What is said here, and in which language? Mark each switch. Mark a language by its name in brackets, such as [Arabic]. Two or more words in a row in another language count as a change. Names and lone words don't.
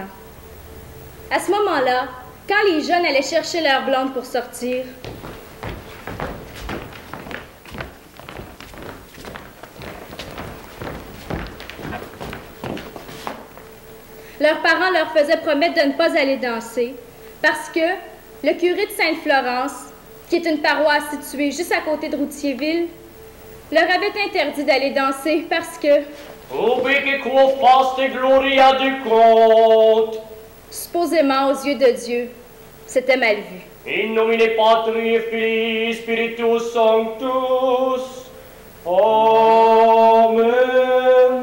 [French] À ce moment-là, quand les jeunes allaient chercher leur blonde pour sortir, leurs parents leur faisaient promettre de ne pas aller danser parce que le curé de Sainte-Florence, qui est une paroisse située juste à côté de Routierville, leur avait interdit d'aller danser parce que... Ubi que quo faste gloria du conte, supposément aux yeux de Dieu, c'était mal vu. [Latin] In nomine Patri, Filii, Spiritus Sanctus. Amen.